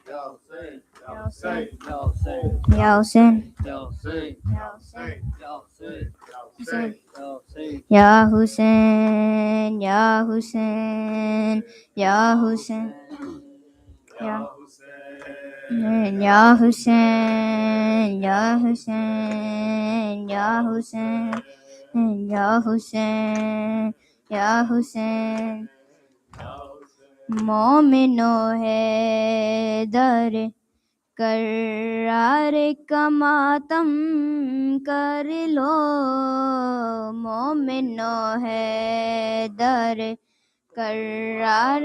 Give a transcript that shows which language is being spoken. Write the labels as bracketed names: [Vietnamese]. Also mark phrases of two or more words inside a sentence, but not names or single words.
[Arabic] يا حسين، يا حسين، يا حسين، يا حسين، يا يا حسين، يا حسين، يا حسين، يا حسين، يا حسين. [Urdu] مومنو ہے در قرار کا ماتم کر لو، مومنو ہے در قرار